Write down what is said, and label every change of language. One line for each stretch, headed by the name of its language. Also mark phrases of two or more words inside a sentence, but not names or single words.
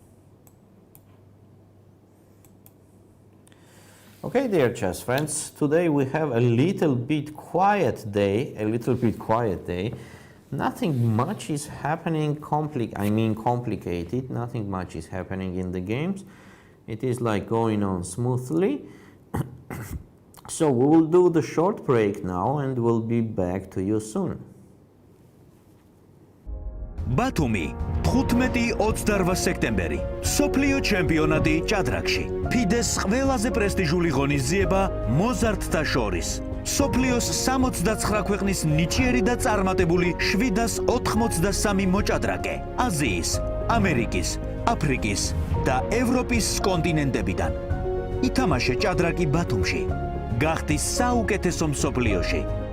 English: Okay, dear chess friends, today we have a little bit quiet day, Nothing much is happening complicated, nothing much is happening in the games. It is like going on smoothly. So we will do the short break now and we'll be back to you soon.
Georgian: ბათუმი 15-28 სექტემბერი სოფლიო ჩემპიონატი ჭადრაკში FIDE-ს ყველაზე პრესტიჟული ღონისძიება მოზარდთა შორის სოფლიოს 69 ქვეყნის ნიჭიერი და წარმატებული 783 მოჭადრაკე აზიის, ამერიკის, აფრიკის და ევროპის კონტინენტებიდან ითამაშე ჭადრაკი ბათუმში გახდი საუკეთესო მსოფლიოში